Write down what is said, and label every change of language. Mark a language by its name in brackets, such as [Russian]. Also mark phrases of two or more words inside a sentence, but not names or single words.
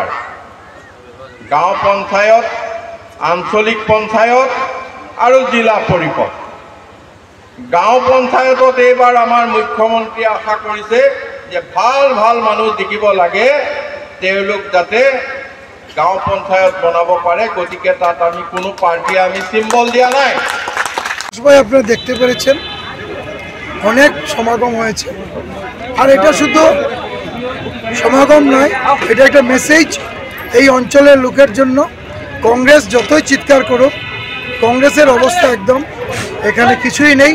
[Assamese] গাঁও পঞ্চায়ত, আঞ্চলিক পঞ্চায়ত আৰু জিলা পৰিষদ। গাঁও পঞ্চায়তত এইবাৰ আমাৰ মুখ্যমন্ত্ৰীয়ে আশা কৰিছে যে ভাল ভাল মানুহ দেখিব লাগে, তেওঁলোক যাতে গাঁও পঞ্চায়ত বনাব পারে। গতিকে তাত আমি কোনো পার্টি আমি সিম্বল দিয়া নাই। [Bangla] সবাই আপনারা দেখতে পেরেছেন, অনেক সমাগম হয়েছে। আর এটা শুধু সমাগম নয়, এটা একটা মেসেজ এই অঞ্চলের লোকের জন্য। কংগ্রেস যতই চিৎকার করুক, কংগ্রেসের অবস্থা একদম এখানে কিছুই নেই।